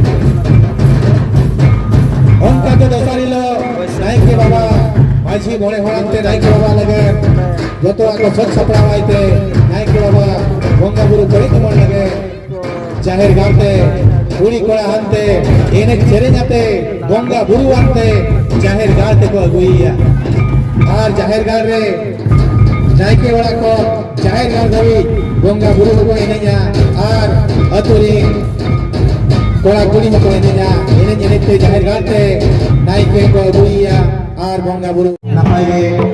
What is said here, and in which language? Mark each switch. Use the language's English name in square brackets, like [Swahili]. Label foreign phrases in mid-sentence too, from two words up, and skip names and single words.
[Santali] onka ke dosarilo naik ke baba maji mone horante naik ke baba lage joto ako sot saprawaite naik ke baba bonga buru kori tomon lage jahir gaute puri kora hante ene serenyate bonga buru ante jahir gaute ko aguiya ar jahir gar re naik ke baba ko jahir gar dhabi bonga buru ko enenya ar aturi kola kuli ko enenya ene te jahir gante naik ke ko buia ar bonga buru napai ge